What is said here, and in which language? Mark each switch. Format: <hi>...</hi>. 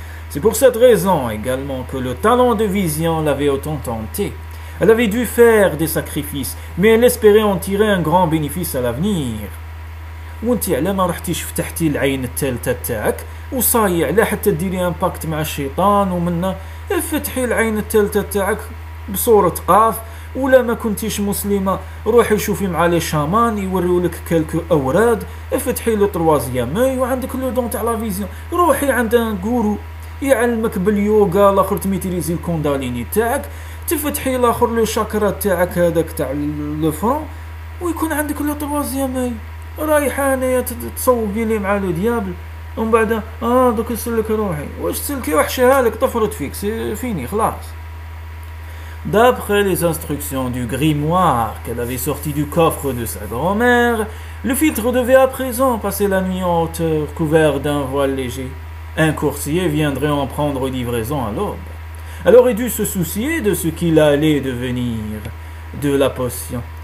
<fr>C'est pour cette raison également que le talent de vision l'avait autant tenté. Elle avait dû faire des sacrifices, mais elle espérait en tirer un grand bénéfice à l'avenir.</fr> <ar>وانت على ما رحتيش فتحتي العين الثالثه تاعك وصايع لا حتى ديري ان باكت مع الشيطان ومنا افتحي العين الثالثه تاعك بصوره قاف ولا ما كنتيش مسلمه روحي شوفي مع لي شامان يوريولك كالكو اوراد افتحي</ar> <fr>لو تروازيام اي</fr> <ar>وعندك لو دون تاع لا فيزيون روحي عند ان غورو يعلمك باليوغا الاخر تميتريزي الكونداليني تاعك تفتحي الاخر لو شاكرا تاعك هذاك تاع لو فرون ويكون عندك لو تروازيام اي رايحه انايا تصوقي لي مع لو ديابل ومن بعد دوك نسلك روحي واش تسلكي وحشها لك طفرت فيك</ar> <fr>سي فيني</fr> <ar>خلاص.</ar> <fr>D'après les instructions du grimoire qu'elle avait sorti du coffre de sa grand-mère, le filtre devait à présent passer la nuit en hauteur couvert d'un voile léger. Un coursier viendrait en prendre livraison à l'aube. Elle aurait dû se soucier de ce qu'il allait devenir de la potion.</fr>